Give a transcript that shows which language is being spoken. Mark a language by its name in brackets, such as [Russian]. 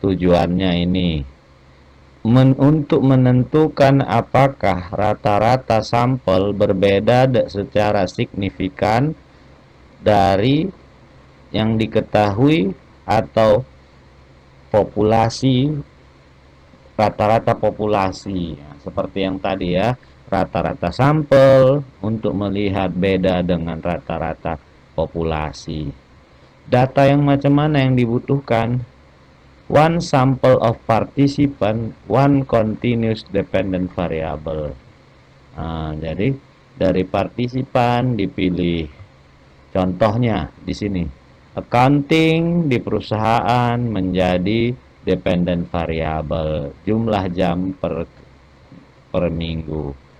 [Indonesian] Tujuannya ini untuk menentukan apakah rata-rata sampel berbeda secara signifikan dari yang diketahui atau populasi, rata-rata populasi, ya, seperti yang tadi, ya, rata-rata sampel untuk melihat beda dengan rata-rata populasi. Data yang macam mana yang dibutuhkan? [English] One sample of participant, one continuous dependent variable. [Indonesian] Nah, jadi dari partisipan dipilih. Contohnya di sini, accounting di perusahaan menjadi dependent variable, jumlah jam per minggu.